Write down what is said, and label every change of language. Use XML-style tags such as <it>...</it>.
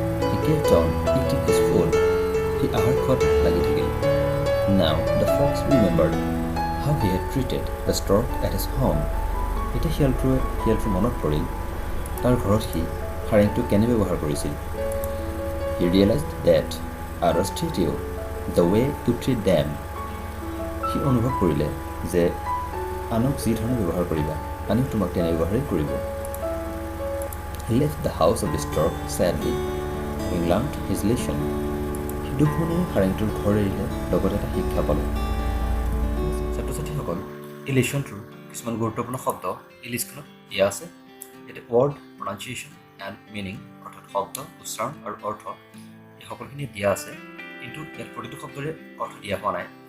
<en>he kept on eating his food,</en> <as>সি আহাৰ খোৱাত লাগি থাকিল।</as> <en>Now the fox remembered how he had treated the stork at his home.</en> <as>এতিয়া শিয়ালটোৰ মনত পৰিল তাৰ ঘৰত সি সাৰেংটোক কেনে ব্যৱহাৰ কৰিছিল।</as> <en>He realized that others treat you the way you treat them.</en> <as>সি অনুভৱ কৰিলে যে আনক যি ধৰণে ব্যৱহাৰ কৰিবা আনেও তোমাক তেনে ব্যৱহাৰেই কৰিব।</as> <en>He left the house of the Stork sadly, having learned his lesson.</en> <as>সি দুখ মনেৰে সাৰেংটোৰ ঘৰ এৰিলে, লগতে এটা শিক্ষা পালে। ছাত্ৰ ছাত্ৰীসকল, এই লেচনটোৰ কিছুমান গুৰুত্বপূৰ্ণ শব্দ এই লিষ্টখনত দিয়া আছে। ইয়াতে</as> <en>word, pronunciation and meaning</en> <as>অৰ্থাৎ শব্দ, উচ্চাৰণ আৰু অৰ্থ এই সকলোখিনি দিয়া আছে, কিন্তু ইয়াত প্ৰতিটো শব্দৰে অৰ্থ দিয়া হোৱা নাই।</as>